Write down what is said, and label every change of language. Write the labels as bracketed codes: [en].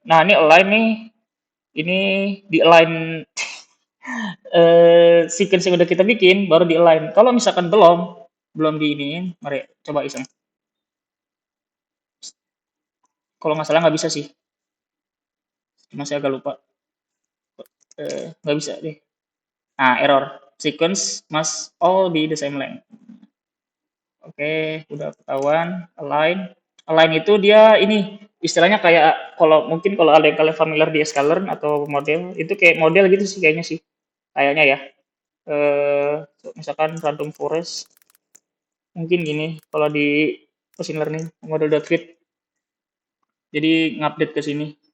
[id] Nah ini align nih ini di align sequence yang udah kita bikin baru di align. Kalau misalkan belum di ini, mari coba iseng. Kalau nggak salah nggak bisa sih, masih agak lupa. Nggak bisa deh. [en] Nah error sequence must all be the same length. [id] Oke, udah ketahuan. Align. Align itu dia ini istilahnya kayak kalau ada yang kalian familiar di Scalern atau model itu kayak model gitu sih kayaknya sih. Kayaknya ya. Eh misalkan random forest mungkin gini kalau di machine learning model.fit jadi ngupdate ke sini.